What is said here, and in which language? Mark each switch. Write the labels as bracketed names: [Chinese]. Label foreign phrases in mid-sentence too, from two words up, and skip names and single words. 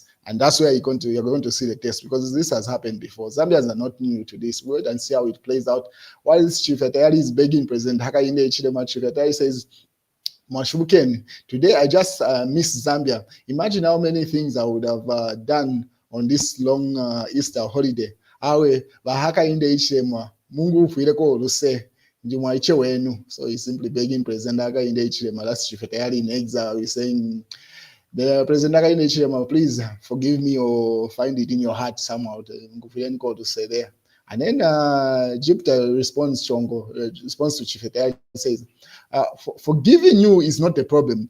[English] And that's where you're going to see the test, because this has happened before. Zambians are not new to this. Wait and see how it plays out. While Chief Atayari is begging President Hakainde Hichilema, Chief Atayari says, Mashbuken, today I just miss Zambia. Imagine how many things I would have done on this long Easter holiday. [Bemba] Awe, Hakainde Hichilema, Mungu ufireko luse, njimwaiche wenu. [English] So he's simply begging President Hakainde Hichilema, that's Chief Atayari in exile. He's saying, the President Hakainde Hichilema, please forgive me or find it in your heart somehow. To say there. And then Jupiter responds to Chief Atayari and says, forgiving you is not the problem.